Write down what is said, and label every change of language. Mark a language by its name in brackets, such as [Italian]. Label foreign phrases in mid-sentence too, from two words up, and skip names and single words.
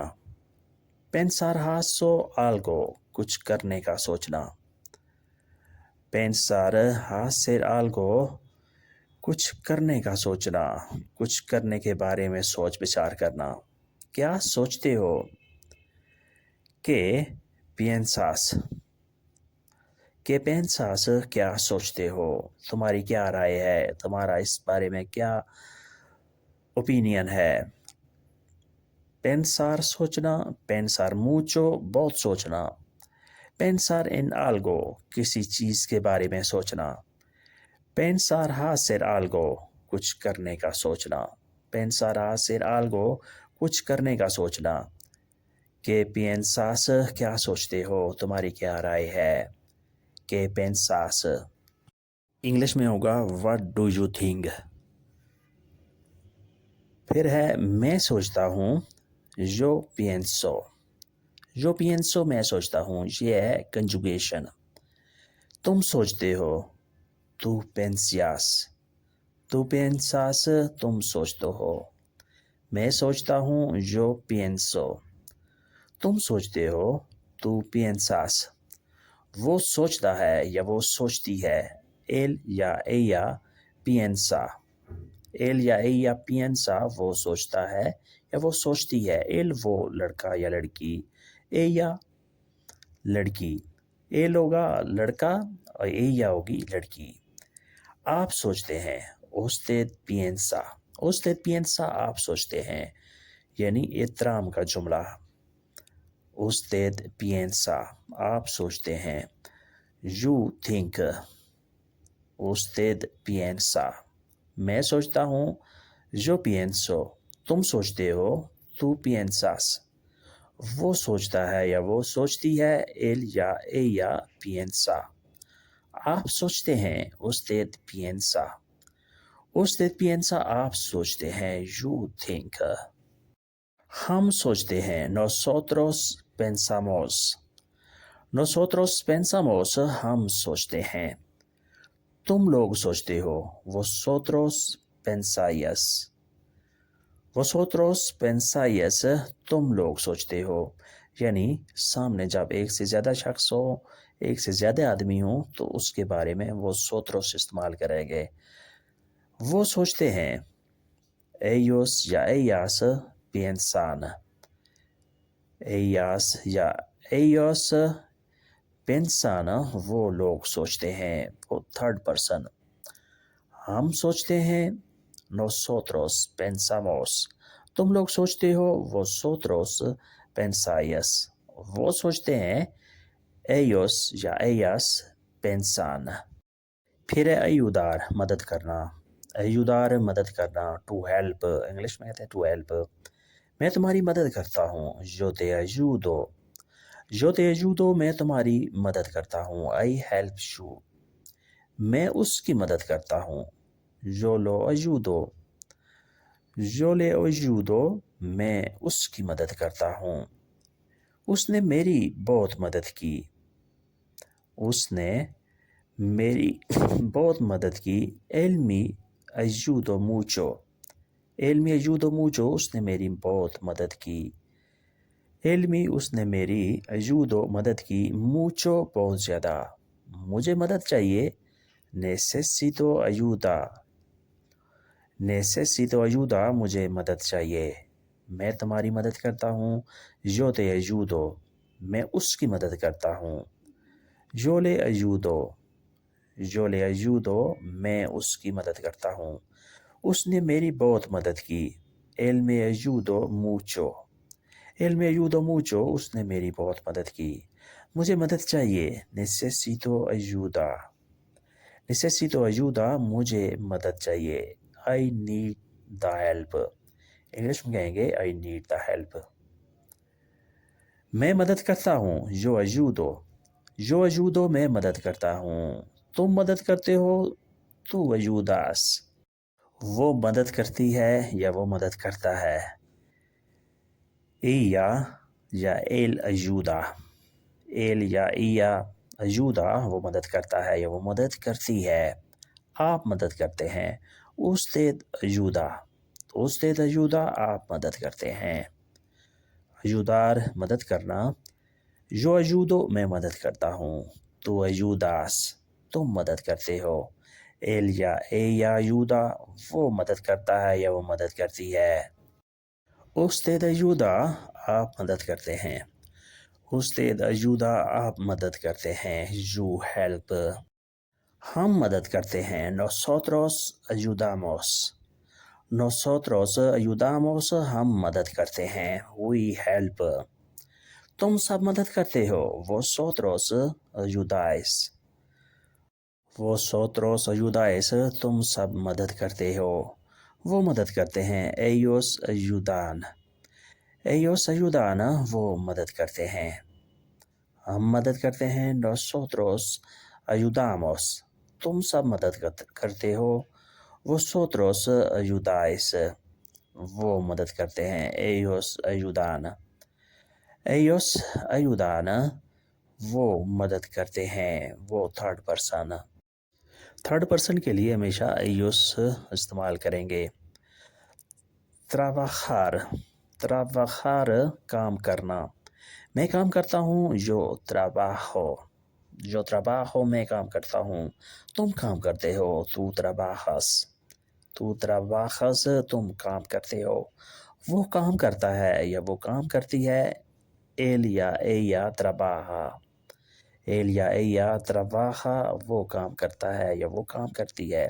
[Spanish] Pensar algo [Urdu] کچھ کرنے کا سوچنا. [Spanish] Pensar hacer algo [Urdu] کچھ کرنے کا سوچنا, کچھ کرنے کے بارے میں سوچ بچار کرنا. کیا سوچتے ہو؟ [Spanish] ¿Qué piensas? ¿Qué piensas [Urdu] کیا سوچتے ہو؟ تمہاری کیا رائے ہے؟ تمہارا اس بارے میں کیا اوپینین ہے؟ Pensar سوچنا. [Spanish] Pensar mucho [Urdu] بہت سوچنا. [Spanish] Pensar en algo [Urdu] کسی چیز کے بارے میں سوچنا. [Spanish] Pensar hacer algo [Urdu] کچھ کرنے کا سوچنا. [Spanish] Pensar hacer algo [Urdu] کچھ کرنے کا سوچنا. [Spanish] ¿Qué piensas [Urdu] کیا سوچتے ہو؟ تمہاری کیا رائے ہے؟ [Spanish] ¿Qué piensas؟ [Urdu] انگلش میں ہوگا [English] What do you think؟ [Urdu] پھر ہے میں سوچتا ہوں. [Spanish] Yo pienso. Yo pienso [Urdu] میں سوچتا ہوں. یہ ہے کنجوگیشن. تم سوچتے ہو. [Spanish] Tú piensas. Tú piensas [Urdu] تم سوچتے ہو. میں سوچتا ہوں. [Spanish] Yo pienso. [Urdu] تم سوچتے ہو. [Spanish] Tú piensas. [Urdu] وہ سوچتا ہے یا وہ سوچتی ہے. Él یا [Spanish] ella piensa. [Urdu] Él یا [Spanish] ella piensa [Urdu] وہ سوچتا ہے یا وہ سوچتی ہے. Él وہ لڑکا یا لڑکی. Ella لڑکی. Él ہوگا لڑکا اور ella ہوگی لڑکی. آپ سوچتے ہیں. [Spanish] Usted piensa. Usted piensa [Urdu] آپ سوچتے ہیں, یعنی احترام کا جملہ. [Spanish] Usted piensa [Urdu] آپ سوچتے ہیں. [English] You think. [Spanish] Usted piensa. [Urdu] میں سوچتا ہوں. [Spanish] Yo pienso. [Urdu] تم سوچتے ہو. [Spanish] Tú piensas. [Urdu] وہ سوچتا ہے یا وہ سوچتی ہے. [Spanish] Él یا ella piensa. [Urdu] آپ سوچتے ہیں. [Spanish] Usted piensa. Usted piensa [Urdu] آپ سوچتے ہیں. [English] You think. [Urdu] ہم سوچتے ہیں. [Spanish] Nosotros pensamos. Nosotros pensamos [Urdu] ہم سوچتے ہیں. تم لوگ سوچتے ہو. [Spanish] Vosotros pensáis. Vosotros pensáis [Urdu] تم لوگ سوچتے ہو. یعنی سامنے جب ایک سے زیادہ شخص ہو, ایک سے زیادہ آدمی ہوں, تو اس کے بارے میں vosotros استعمال کریں گے. وہ سوچتے ہیں. [Spanish] Ellos یا ellas piensan. [Urdu] Ellas یا [Spanish] ellos piensan [Urdu] وہ لوگ سوچتے ہیں. وہ [English] third person. [Urdu] ہم سوچتے ہیں. [Spanish] Nosotros pensamos. [Urdu] تم لوگ سوچتے ہو. [Spanish] Vosotros pensáis. [Urdu] وہ سوچتے ہیں. [Spanish] Ellos یا ellas piensan. [Urdu] پھر ہے ayudar مدد کرنا. ayudar مدد کرنا. [English] To help [Urdu] انگلش میں کہتے ہیں [English] to help. [Urdu] میں تمہاری مدد کرتا ہوں. [Spanish] Yo te ayudo. Yo te ayudo [Urdu] میں تمہاری مدد کرتا ہوں. [English] I help you. [Urdu] میں اس کی مدد کرتا ہوں. [Spanish] Yo lo ayudo. Yo le ayudo [Urdu] میں اس کی مدد کرتا ہوں. اس نے میری بہت مدد کی. اس نے میری بہت مدد کی. [Spanish] Él me ayudó mucho. Él me ayudó mucho [Urdu] اس نے میری بہت مدد کی. [Spanish] Él me [Urdu] اس نے میری ayudó مدد کی. Mucho بہت زیادہ. مجھے مدد چاہیے. [Spanish] Necesito ayuda. Necesito ayuda [Urdu] مجھے مدد چاہیے. میں تمہاری مدد کرتا ہوں. [Spanish] Yo te ayudo [Urdu] میں اس کی مدد کرتا ہوں. [Spanish] Yo le ayudo. Yo le ayudo [Urdu] میں اس کی مدد کرتا ہوں. اس نے میری بہت مدد کی. [Spanish] Él me ayudó mucho. Él me ayudó mucho [Urdu] اس نے میری بہت مدد کی. مجھے مدد چاہیے. [Spanish] Necesito ayuda. Necesito ayuda [Urdu] مجھے مدد چاہیے. [English] I need the help. [Urdu] انگلش میں کہیں گے [English] I need the help. [Urdu] میں مدد کرتا ہوں. [Spanish] Yo ayudo. Yo ayudo [Urdu] میں مدد کرتا ہوں. تم مدد کرتے ہو. [Spanish] Tú ayudas. [Urdu] وہ مدد کرتی ہے یا وہ مدد کرتا ہے. [Spanish] Ella یا él ayuda. [Urdu] Él یا [Spanish] ella ayuda [Urdu] وہ مدد کرتا ہے یا وہ مدد کرتی ہے. آپ مدد کرتے ہیں. [Spanish] Usted ayuda. Usted ayuda [Urdu] آپ مدد کرتے ہیں. ayudar مدد کرنا. [Spanish] Yo ayudo [Urdu] میں مدد کرتا ہوں. [Spanish] Tú ayudas [Urdu] تم مدد کرتے ہو. Él یا [Spanish] ella ayuda [Urdu] وہ مدد کرتا ہے یا وہ مدد کرتی ہے. [Spanish] Usted ayuda [Urdu] آپ مدد کرتے ہیں. [Spanish] Usted ayuda [Urdu] آپ مدد کرتے ہیں. [English] You help. [Urdu] ہم مدد کرتے ہیں. [Spanish] Nosotros ayudamos. Nosotros ayudamos [Urdu] ہم مدد کرتے ہیں. [English] We help. [Urdu] تم سب مدد کرتے ہو. [Spanish] Vosotros ayudáis. Vosotros ayudáis [Urdu] تم سب مدد کرتے ہو. وہ مدد کرتے ہیں. [Spanish] Ellos ayudan. Ellos ayudan [Urdu] وہ مدد کرتے ہیں. ہم مدد کرتے ہیں. [Spanish] Nosotros ayudamos. [Urdu] تم سب مدد کرتے ہو. [Spanish] Vosotros ayudáis [Urdu] وہ مدد کرتے ہیں. [Spanish] Ellos ayudan. Ellos ayudan [Urdu] وہ مدد کرتے ہیں. وہ [English] third person. third person [Urdu] کے لیے ہمیشہ ellos استعمال کریں گے. [Spanish] trabajar. trabajar [Urdu] کام کرنا. میں کام کرتا ہوں. [Spanish] yo trabajo. yo trabajo [Urdu] میں کام کرتا ہوں. تم کام کرتے ہو. [Spanish] tú trabajas. tú trabajas [Urdu] تم کام کرتے ہو. وہ کام کرتا ہے یا وہ کام کرتی ہے. él یا [Spanish] ella trabaja. [Urdu] él یا [Spanish] ella trabaja [Urdu] وہ کام کرتا ہے یا وہ کام کرتی ہے.